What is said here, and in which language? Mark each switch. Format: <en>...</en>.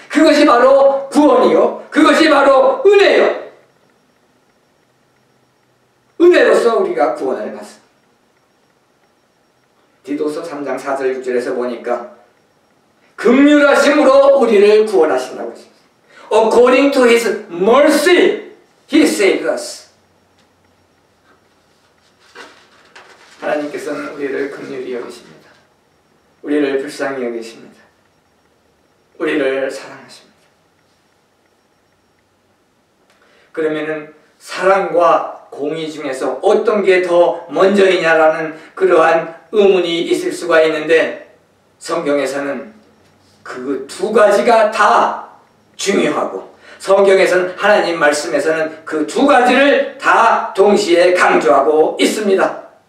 <ko>그것이 바로 구원이요, 그것이 바로 은혜요. 은혜로서 우리가 구원을 받습니다. 디도서 3장 4절 6절에서 보니까 긍휼하심으로 우리를 구원하신다고 했습니다.</ko> <en>According to His mercy, He saved us.</en> <ko>하나님께서는 우리를 긍휼히 여기십니다. 우리를 불쌍히 여기십니다. 우리를 사랑하십니다. 그러면은 사랑과 공의 중에서 어떤 게 더 먼저이냐라는 그러한 의문이 있을 수가 있는데, 성경에서는 그 두 가지가 다 중요하고, 성경에서는, 하나님 말씀에서는 그 두 가지를 다 동시에 강조하고 있습니다.</ko>